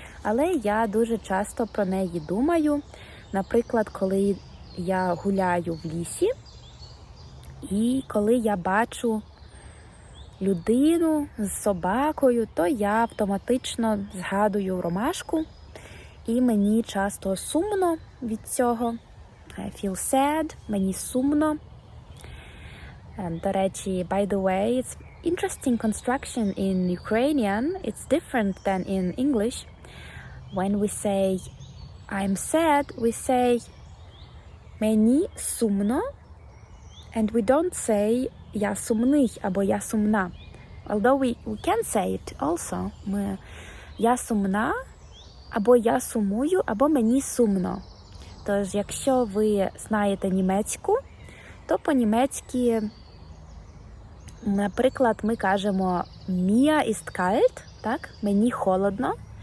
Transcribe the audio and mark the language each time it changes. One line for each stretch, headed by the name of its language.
Ukrainian: Але я дуже часто про неї думаю. Наприклад, коли я гуляю в лісі, і коли я бачу людину з собакою, то я автоматично згадую ромашку, і мені часто сумно від цього.
English: I feel sad,
Ukrainian: мені сумно. До речі,
English: by the way, it's interesting construction in Ukrainian. It's different than in English. When we say I'm sad, we say
Ukrainian: мені сумно,
English: and we don't say
Ukrainian: я сумний або я сумна.
English: Although we can say it also.
Ukrainian: Я сумна, або я сумую, або мені сумно. Тож, якщо ви знаєте німецьку, то по-німецьки, наприклад, ми кажемо
German: mir ist kalt,
Ukrainian: так? Мені холодно.